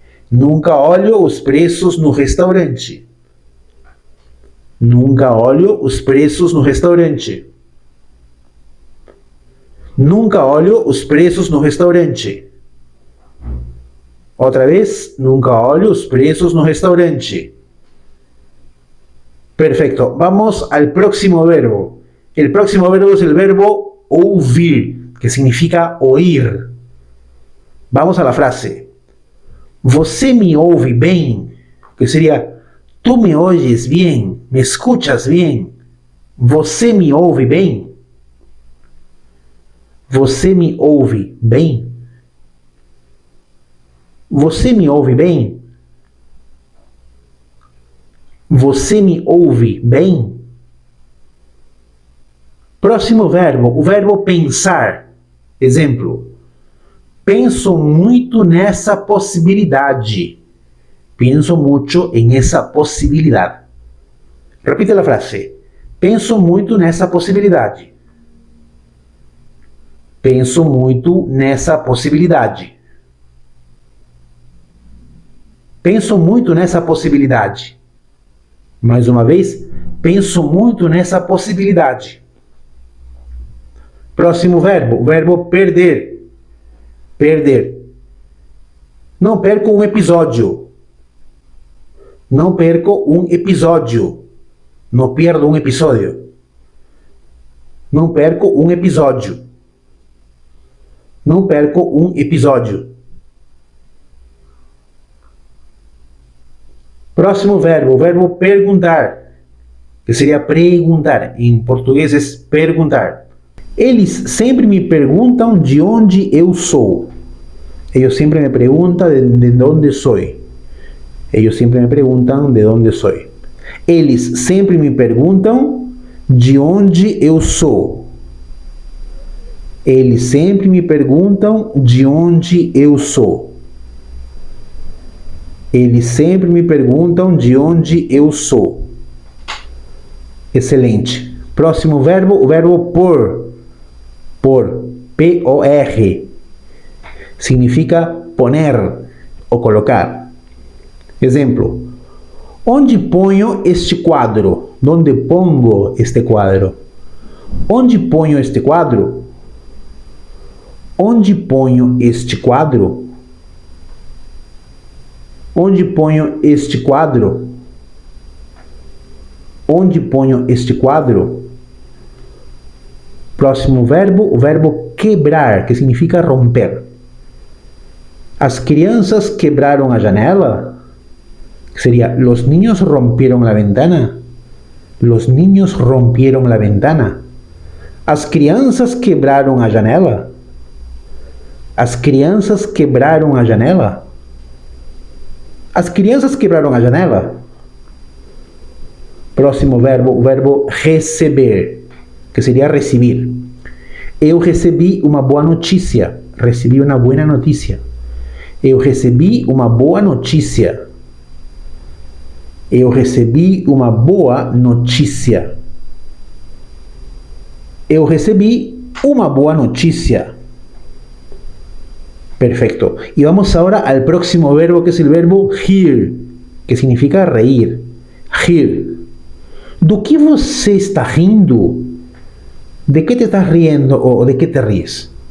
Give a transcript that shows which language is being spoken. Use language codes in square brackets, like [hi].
[pt] Nunca olho os preços no restaurante. Nunca olho os preços no restaurante. Nunca olho os preços no restaurante. Outra vez, nunca olho os preços no restaurante. [es] Perfecto. Vamos al próximo verbo. El próximo verbo es el verbo ouvir, que significa oír. Vamos a la frase. [pt] Você me ouve bem? [es] Que sería, tú me oyes bien, me escuchas bien. [pt] Você me ouve bem? Você me ouve bem? Você me ouve bem? Você me ouve bem? Próximo verbo, o verbo pensar. Exemplo. Penso muito nessa possibilidade. [es] Penso mucho en esa posibilidad. Repite la frase. [pt] Penso muito nessa possibilidade. Penso muito nessa possibilidade. Penso muito nessa possibilidade. Mais uma vez, penso muito nessa possibilidade. Próximo verbo, o verbo perder. Perder. Não perco um episódio. Não perco um episódio. Não perdo um episódio. Não perco um episódio. Não perco um episódio. Próximo verbo, o verbo perguntar, que seria perguntar. Em português é perguntar. Eles sempre me perguntam de onde eu sou. [es] Ellos siempre me preguntan de dónde soy. Ellos siempre me preguntan de dónde soy. [pt] Eles sempre me perguntam de onde eu sou. Eles sempre me perguntam de onde eu sou. Eles sempre me perguntam de onde eu sou. Excelente. Próximo verbo, o verbo por. Por. P-O-R. Significa poner ou colocar. Exemplo. Onde ponho este quadro? Onde pongo este quadro? Onde ponho este quadro? Onde ponho este quadro? Onde ponho este quadro? Onde ponho este quadro? Próximo verbo, o verbo quebrar, que significa romper. As crianças quebraram a janela? [es] Que sería, los niños rompieron la ventana. Los niños rompieron la ventana. [pt] As crianças quebraram a janela? As crianças quebraram a janela? As crianças quebraram a janela? Próximo verbo, o verbo receber, que seria recibir. Eu recebi uma boa notícia. Recebi uma boa notícia. Eu recebi uma boa notícia. Eu recebi uma boa notícia. Eu recebi uma boa notícia. [es] Perfecto. Y vamos ahora al próximo verbo, que es el verbo rir, que significa reír. Rir. [pt] Do que você está rindo? [es] ¿De qué te estás riendo o de qué te ríes?